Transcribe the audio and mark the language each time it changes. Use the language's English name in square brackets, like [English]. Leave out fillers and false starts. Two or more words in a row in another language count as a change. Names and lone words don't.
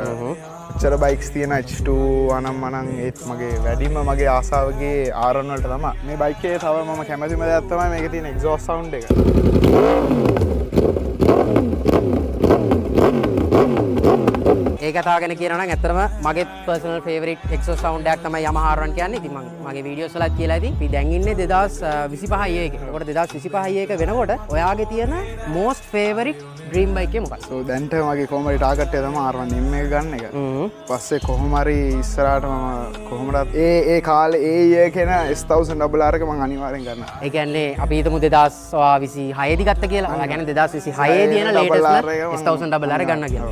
[Sinhala] ඔච්චර බයික්ස් තියෙන H2 අනම් මනම් ඒත් මගේ වැඩිම මගේ ආසාවගේ R1 වලට තමයි. මේ බයික් එකේ තව මම කැමතිම දෙයක් තමයි මේකේ තියෙන [English] exhaust sound [Sinhala] එක. ඒ කතාව ගැන කියනවා නම් ඇත්තටම මගේ [English] personal favorite exhaust sound [Sinhala] එකක් තමයි Yamaha R1 කියන්නේ. ඉතින් මම මගේ වීඩියෝස් වලත් කියලා ඉතින් අපි දැන් ඉන්නේ 2025 එකේ. ඒකට 2025 එක වෙනකොට ඔයාගේ තියෙන [English] most favorite dream bike [Sinhala] එක මොකක්ද? So දැන්ට මගේ කොහොමද ටාගට් එක තමයි R1 M එක ගන්න එක. පස්සේ කොහොම හරි ඉස්සරහට මම කොහොමදත් ඒ කාලේ ඒ year කෙන S1000 RR එක මම අනිවාර්යෙන් ගන්නවා. ඒ කියන්නේ අපි හිතමු 2026 දී ගත්ත කියලා. ඔයා කියන්නේ 2026 දී එන latest S1000 RR ගන්න කියලා.